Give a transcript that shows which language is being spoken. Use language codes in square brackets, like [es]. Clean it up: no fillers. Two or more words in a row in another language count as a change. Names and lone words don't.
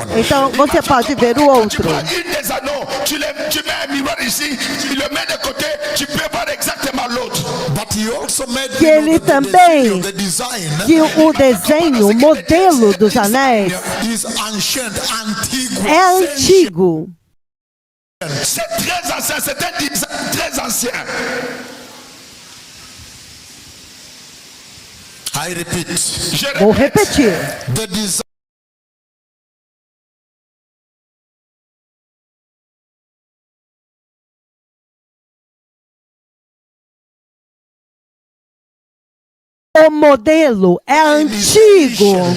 [pt] Então, você pode ver o outro. Que ele também, que o desenho, o modelo dos anéis é antigo. [fr] C'est très ancien, c'est un design très ancien. [en] I repeat. [pt] Vou repetir. [en] The design. [pt] O modelo é antigo.